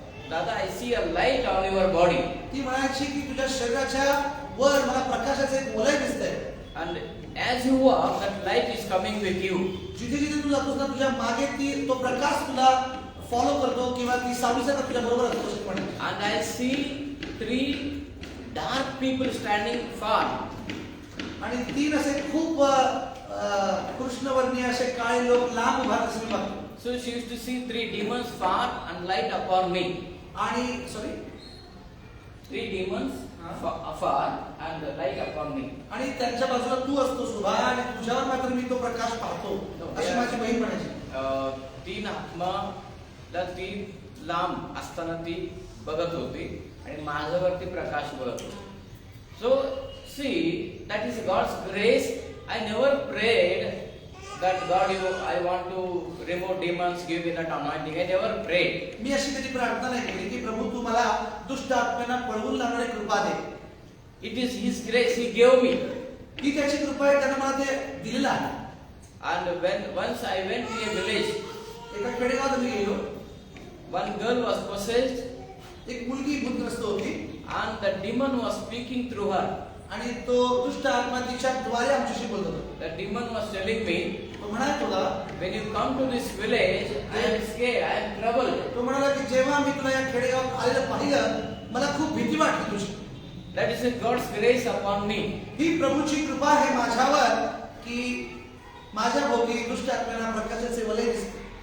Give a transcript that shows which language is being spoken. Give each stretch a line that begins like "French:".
English: Dada, I see a light on your body.
Marathi: ती म्हणायची की तुझ्या शरीराच्या वर मला प्रकाशाचे एक वलय दिसतंय.
English: And as you walk, that light is coming with you.
Marathi: जिथे जिथे तू जातोस ना तुझ्या मागे तो प्रकाश तुला फॉलो करतो किंवा ती सावलीसारखा तुझ्या बरोबर असतो अशी म्हणे.
English: And I see 3 dark people standing far.
Marathi: आणि 3 असे खूप कृष्णवर्णीय असे काळे लोक लांब उभा असं मी बघतो.
English: So she used to see 3 demons far and light upon me.
Marathi: आणि
English: 3 demons afar and light upon me.
Marathi: आणि त्यांच्या बाजूला तू असतोस उभा आणि तुझ्यावर मात्र मी तो प्रकाश पाहतो अशी माझी बहीण म्हणायची. 3 आत्माला ती लांब असताना ती बघत होती आणि माझ्यावरती प्रकाश बघत होती.
English: So see, that is God's grace. I never prayed that God, I want to remove demons, give me that anointing. I never prayed.
Marathi: मी अशी कधी प्रार्थना नाही केली की प्रभू तू मला दुष्ट आत्म्यांना पळवून लावणारी कृपा दे.
English: It is His grace. He gave me.
Marathi: ही त्याची कृपा आहे, त्याने मला ते दिलेलं आहे.
English: And once I went to a village,
Marathi: एका खेडेगावात मी गेलो.
English: one girl was possessed.
Marathi: एक मुलगी भूतग्रस्त होती.
English: And the demon was speaking through her.
Marathi: आणि तो दुष्ट आत्मा तिच्या द्वारे आमच्याशी बोलत होता.
English: The demon was telling me,
Marathi: तो म्हणाला तुला,
English: when you come to this village, I am scared, I am troubled.
Marathi: तो म्हणाला की जेव्हा मी तुला या खेडेगावात आलेलं पाहिलं मला खूप भीती वाटली तुझी.
English: That is God's grace upon me.
Marathi: ही प्रभूची कृपा आहे माझ्यावर की माझ्या भोवती दुष्ट आत्म्यांना प्रकाशाचे वलय दिसते.